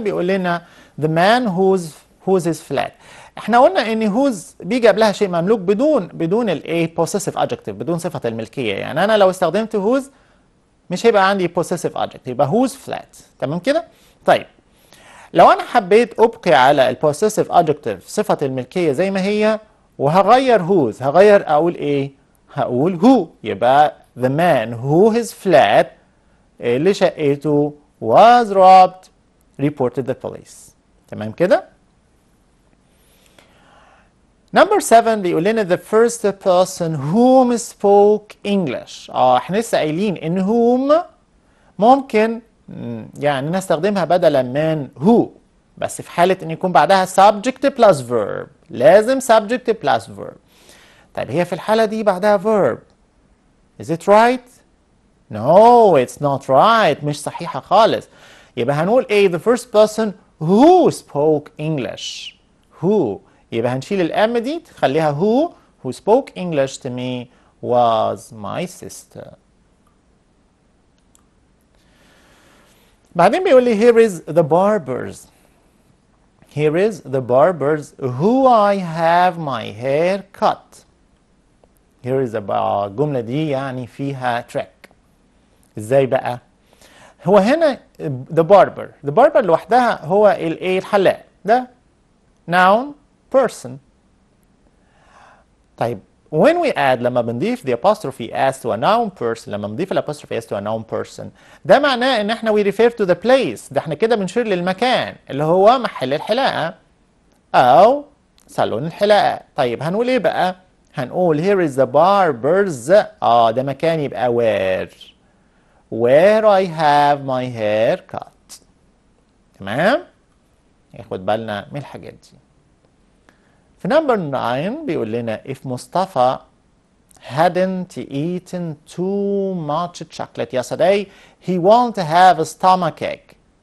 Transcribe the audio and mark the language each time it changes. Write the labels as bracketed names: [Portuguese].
[Arabic] بيقول لنا [English] the man whose is flat. [Arabic] احنا قلنا ان whose بيجي قبلها شيء مملوك بدون الايه [English] possessive adjective، [Arabic] بدون صفه الملكيه. يعني انا لو استخدمت whose مش هيبقى عندي [English] possessive adjective، [Arabic] يبقى [English] whose flat. [Arabic] تمام كده؟ طيب لو انا حبيت ابقي على البوسيسيف adjective صفه الملكيه زي ما هي وهغير whose، هغير اقول ايه؟ هقول who. [English] يبقى the man who his flat [Arabic] اللي شقته [English] was robbed reported the police. [Arabic] تمام كده؟ [English] Number 7 [Arabic] بيقول لنا [English] the first person whom spoke English. [Arabic] احنا لسه قايلين ان whom ممكن يعني نستخدمها بدلا من who، بس في حالة ان يكون بعدها [English] subject plus verb. لازم subject plus verb. [Arabic] طيب هي في الحالة دي بعدها verb. [English] Is it right? No, it's not right. [Arabic] مش صحيحة خالص. يبقى هنقول ايه؟ [English] the first person who spoke English. who. [Arabic] يبقى هنشيل الام دي تخليها [English] who spoke English to me was my sister. بعدين بيقول لي here is the barbers. Here is the barbers who I have my hair cut. Here is [Arabic] الجملة دي يعني فيها trick. ازاي بقى؟ هو هنا [English] the barber [Arabic] لوحدها هو الايه؟ الحلاق. [English] ده noun person. طيب when we add [Arabic] لما بنضيف [English] the apostrophe s to a noun person، لما بنضيف الapostrophe s to a noun person [Arabic] ده معناه ان احنا [English] we refer to the place. [Arabic] ده احنا كده بنشير للمكان اللي هو محل الحلاقة او صالون الحلاقة. طيب هنقول ايه بقى؟ هنقول [English] here is the barber's. [Arabic] ده مكان يبقى [English] where I have my hair cut. [Arabic] تمام؟ ياخد بالنا من الحاجات دي. في نمبر 9 بيقول لنا [English] if Mustafa hadn't eaten too much chocolate yesterday he won't have a stomachache.